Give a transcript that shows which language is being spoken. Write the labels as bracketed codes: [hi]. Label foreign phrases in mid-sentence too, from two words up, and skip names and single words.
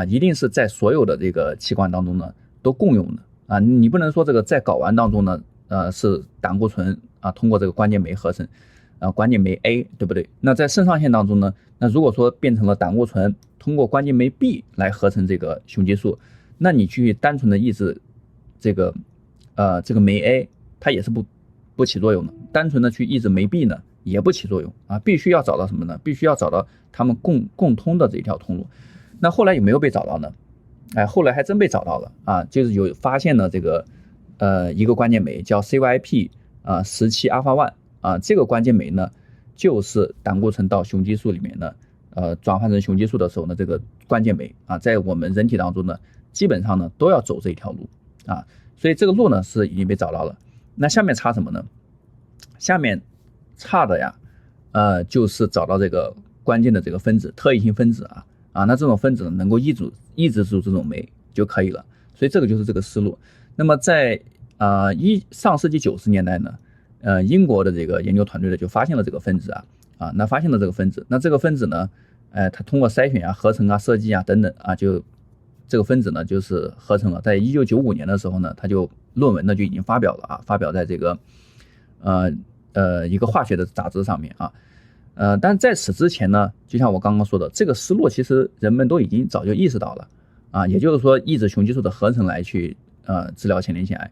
[zh] 一定是在所有的這個器官當中呢都共用的啊，你不能說這個在睾丸當中呢是膽固醇通過這個關鍵酶合成關鍵酶 A， 對不對？那在腎上腺當中呢，那如果說變成了膽固醇通過關鍵酶 B 來合成這個雄激素，那你去單純的抑制這個酶 A，它也是不起作用的，單纯的去抑制酶 B 呢也不起作用啊，必須要找到什麼呢？必須要找到他們共通的这一条通路。那後來有沒有被找到呢？後來還真被找到了啊，就是有發現了這個一個關鍵酶叫 CYP 17 alpha 1這個關鍵酶呢，就是膽固醇到雄激素裡面呢轉換成雄激素的時候呢，這個關鍵酶在我們人體當中呢，基本上呢都要走這一條路啊，所以這個路呢是已經被找到了。那下面差什麼呢？下面差的呀，就是找到这个關鍵的這個分子，特異性分子那這種分子呢能夠抑制住這種酶就可以了。所以這個就是這個思路。那麼在上世紀90年代呢，英國的這個研究團隊呢就發現了這個分子那發現了這個分子，那這個分子呢，它通過篩選合成設計等等就這個分子呢就是合成了。在1995年的時候呢，它就論文呢就已經發表了發表在這個一個化學的雜誌上面但在此之前呢，就像我剛剛說的，這個思路其實人們都已經早就意識到了啊，也就是說抑制雄激素的合成来去治疗前列腺癌。